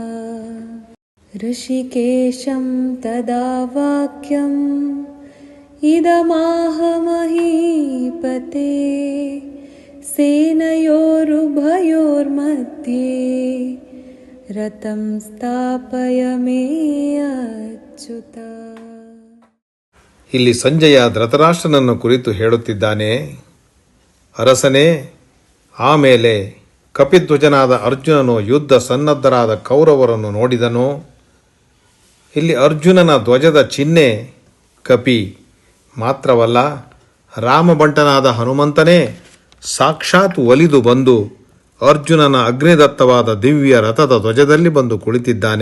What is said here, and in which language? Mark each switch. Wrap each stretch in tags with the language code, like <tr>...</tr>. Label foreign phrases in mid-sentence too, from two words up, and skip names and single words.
<sa>ऋषिकेशं तदा वाक्यम् इदमाह महीपते सेनयोरुभयोर्मध्ये रथं स्थापयमे अच्युत.</sa> <kn>ಇಲ್ಲಿ ಸಂಜಯ ಧೃತರಾಷ್ಟ್ರನನ್ನು ಕುರಿತು ಹೇಳುತ್ತಿದ್ದಾನೆ. ಅರಸನೇ, ಆಮೇಲೆ ಕಪಿಧ್ವಜನಾದ ಅರ್ಜುನನು ಯುದ್ಧ ಸನ್ನದ್ಧರಾದ ಕೌರವರನ್ನು ನೋಡಿದನು. ಇಲ್ಲಿ ಅರ್ಜುನನ ಧ್ವಜದ ಚಿಹ್ನೆ ಕಪಿ ಮಾತ್ರವಲ್ಲ, ರಾಮಬಂಟನಾದ ಹನುಮಂತನೇ ಸಾಕ್ಷಾತ್ ಒಲಿದು ಬಂದು ಅರ್ಜುನನ ಅಗ್ನಿದತ್ತವಾದ ದಿವ್ಯ ರಥದ ಧ್ವಜದಲ್ಲಿ ಬಂದು ಕುಳಿತಿದ್ದಾನೆ.</kn>